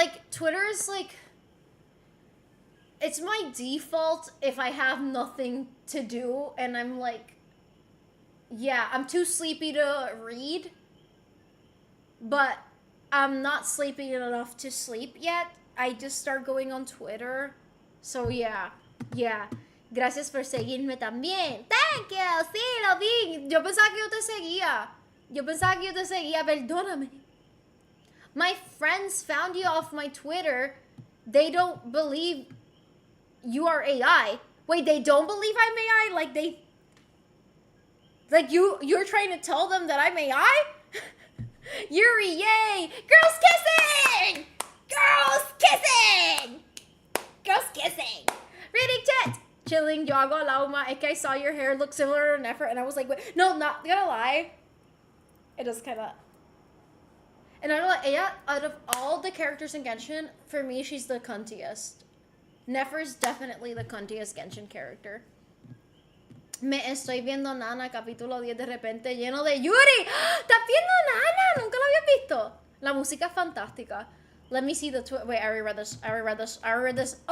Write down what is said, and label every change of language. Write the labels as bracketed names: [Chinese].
[English] Twitter is like, it's my default if I have nothing to do and I'm like, yeah, I'm too sleepy to read, but I'm not sleepy enough to sleep yet. I just start going on Twitter. So yeah. [Spanish] Gracias por seguirme también. [English] Thank you. [Spanish] Sí, lo vi. Yo pensaba que yo te seguía. Perdóname. [English] My friends found you off my Twitter. They don't believe you are AI. Wait, they don't believe I'm AI? You're trying to tell them that I'm AI? Yuri, yay! Girls kissing! Girls kissing! Girls kissing! Reading chat! [Spanish] Chilling, yo hago la uma. Es que [English] I saw your hair look similar to Nefer, and I was like, wait, no, not gonna lie. It does kind of. And I don't know, Aya, out of all the characters in Genshin, for me, she's the cuntiest. Nefer's definitely the cuntiest Genshin character. [Spanish] Me estoy viendo Nana, capítulo 10 de repente, lleno de Yuri. ¿Estás viendo Nana? Nunca lo había visto. La música es fantástica. [English] Let me see the wait, I reread this.